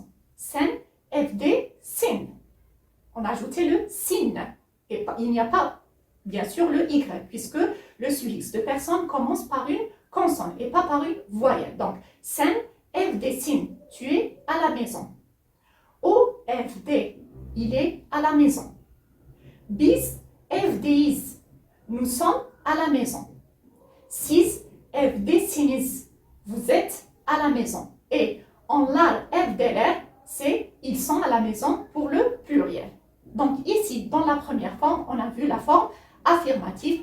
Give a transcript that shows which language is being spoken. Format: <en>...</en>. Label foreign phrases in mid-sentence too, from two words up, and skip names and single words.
<tr>Sen FD'sin.</tr> <fr>On a ajouté le sin. Et il n'y a pas, bien sûr, le Y, puisque le suffixe de personne commence par une consonne et pas par une voyelle. Donc,</fr> <tr>sen FD'sin,</tr> <fr>tu es à la maison.</fr> <tr>O evde,</tr> <fr>il est à la maison.</fr> <tr>Biz evdeyiz,</tr> <fr>nous sommes à la maison.</fr> <tr>Siz evdesiniz,</tr> <fr>vous êtes à la maison. Et</fr> <tr>onlar evdeler,</tr> <fr>c'est ils sont à la maison pour le pluriel. Donc ici, dans la première forme, on a vu la forme affirmative.</fr>